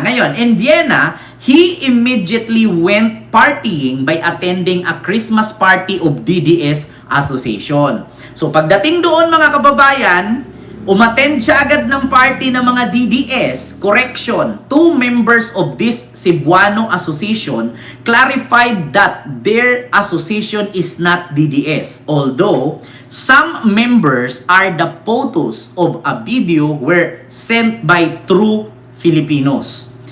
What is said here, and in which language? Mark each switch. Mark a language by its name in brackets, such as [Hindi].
[English] Ngayon, in Vienna, he immediately went partying by attending a Christmas party of DDS Association. [Filipino] So pagdating doon, mga kababayan, umattend siya agad ng party ng mga DDS. [English] Correction, 2 members of this Cebuano Association clarified that their association is not DDS. Although, some members are the photos of a video were sent by true Filipinos.